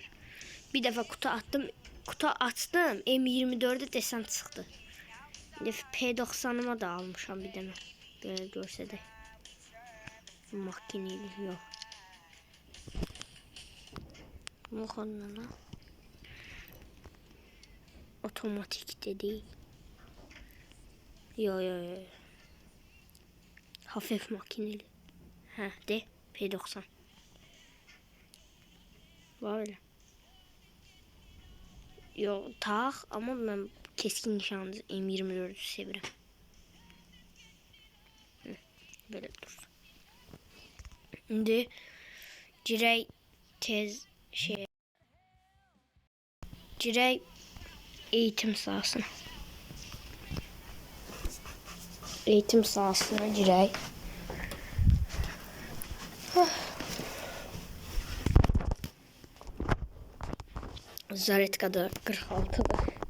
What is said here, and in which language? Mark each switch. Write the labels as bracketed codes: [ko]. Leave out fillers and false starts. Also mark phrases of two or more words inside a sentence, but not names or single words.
[az] Bir dəfə kutu açdım, M24'də desen çıxdı. P90'ıma da almışam bir dənə. Belə görsədək. Makineli yox. Muxanla. [tr] Otomatik dedi. Yo. Hafif makineli. [az] Hə, de P90. Böyle. Yo, tax, amma mən [tr] keskin nişancı [az] M24'ü sevirəm. [tr] Böyle dursun. [az] İndi girək tez girək [tr] eğitim sahasına. Eğitim sahasına [az] girək. Zaretka'da 46'da.